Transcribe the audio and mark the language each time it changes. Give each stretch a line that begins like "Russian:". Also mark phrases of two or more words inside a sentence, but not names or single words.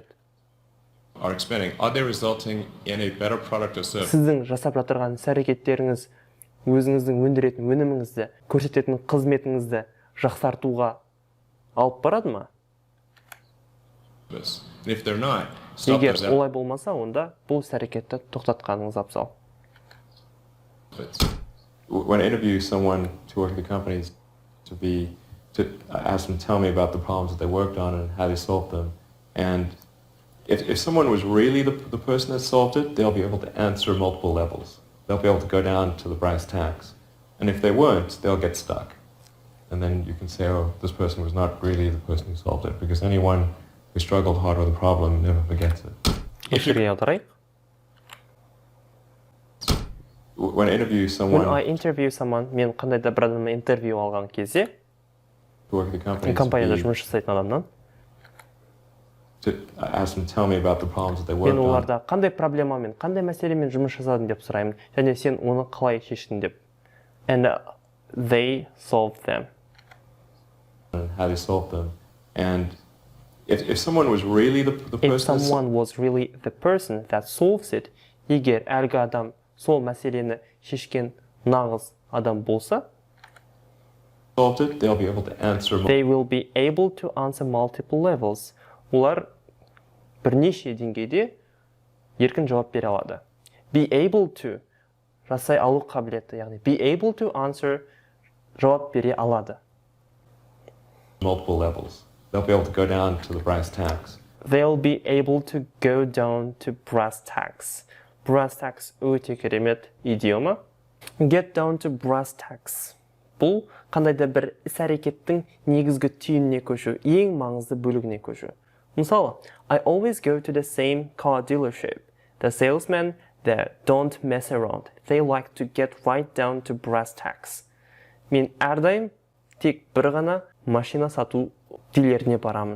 English: are expending, are they resulting in a better product or service?
Kazakh: Сіздің жасап жатырған іс-әрекеттеріңіз өзіңіздің өндіретін өніміңізді, көрсететін қызметіңізді жақсартуға алып барады ма?
English: And if they're not, stop
Kazakh: Егер
English: those
Kazakh: олай болмаса, онда бұл іс-әрекетті тоқтатқаныңыз абзал.
English: efforts. When I interview someone to work at the companies, to ask them to tell me about the problems that they worked on and how they solved them. And if someone was really the person that solved it, they'll be able to answer multiple levels. They'll be able to go down to the brass tacks. And if they weren't, they'll get stuck. And then you can say, oh, this person was not really the person who solved it, because anyone who struggled hard with a problem never forgets it.
Kazakh: Эфирге аударайық.
English: when I interview someone When I interview someone,
Kazakh: мен қандай да бір адамнан интервью алған кезде,
English: to work at the company,
Kazakh: компанияда жұмыс жасайтын адамнан,
English: to ask them to tell me about the problems that they
Kazakh: мен
English: worked on.
Kazakh: оларда қандай проблемамен, қандай мәселемен жұмыс жасадың деп сұраймын, және сен оны қалай шештің деп.
English: And they solved them. And how they solved them. And if someone was really the If person someone was really the person that solves it,
Kazakh: егер әлгі адам сол мәселені шешкен нағыз адам болса,
English: solved it, they'll be able to answer they will be able to answer multiple levels.
Kazakh: Олар бірнеше деңгейде еркін жауап бере алады.
English: Be able to
Kazakh: жасай алу қабілеті, яғни
English: be able to answer
Kazakh: жауап бере алады.
English: multiple levels. They'll be able to go down to the brass tacks. They'll be able to go down to brass tacks. Brass tacks
Kazakh: өте керемет идиома.
English: Get down to brass tacks.
Kazakh: Бұл қандай да бір іс-әрекеттің негізгі түйініне көшу, ең маңызды бөлігіне көшу. Мысалы,
English: I always go to the same car dealership. The salesmen there don't mess around. They like to get right down to brass tacks.
Kazakh: Мен әрдайым тек бір ғана машина сату дилеріне барамын.